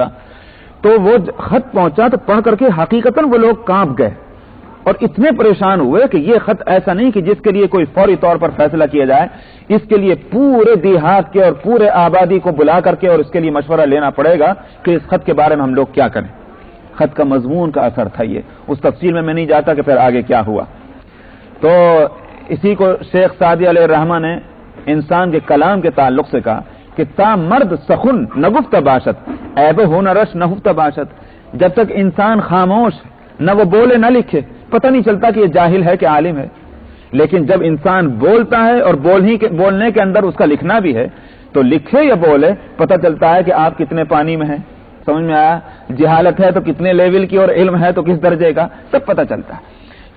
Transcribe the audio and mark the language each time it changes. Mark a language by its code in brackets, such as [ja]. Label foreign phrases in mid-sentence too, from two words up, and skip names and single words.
[ur] تو وہ خط پہنچا تو پڑھ کر کے حقیقتاً وہ لوگ کانپ گئے اور اتنے پریشان ہوئے کہ یہ خط ایسا نہیں کہ جس کے لیے کوئی فوری طور پر فیصلہ کیا جائے، اس کے لیے پورے دیہات کے اور پورے آبادی کو بلا کر کے اور اس کے لیے مشورہ لینا پڑے گا کہ اس خط کے بارے میں ہم لوگ کیا کریں۔ خط کا مضمون کا اثر تھا یہ، اس تفصیل میں نہیں جاتا کہ پھر آگے کیا ہوا۔ تو اسی کو شیخ سعدی [ar] علیہ الرحمہ [ur] نے انسان کے کلام کے تعلق سے کہا کہ [fa] تا مرد سخن نگفت باشد، عیب ہنرش نہفت باشد، [ur] جب تک انسان خاموش نہ وہ بولے نہ لکھے، پتہ نہیں چلتا کہ یہ جاہل ہے کہ عالم ہے۔ لیکن جب انسان بولتا ہے اور بولنے کے اندر اس کا لکھنا بھی ہے، تو لکھے یا بولے پتہ چلتا ہے کہ آپ کتنے پانی میں ہیں، سمجھ میں آیا، جہالت ہے تو کتنے لیول کی اور علم ہے تو کس درجے کا، سب پتہ چلتا ہے۔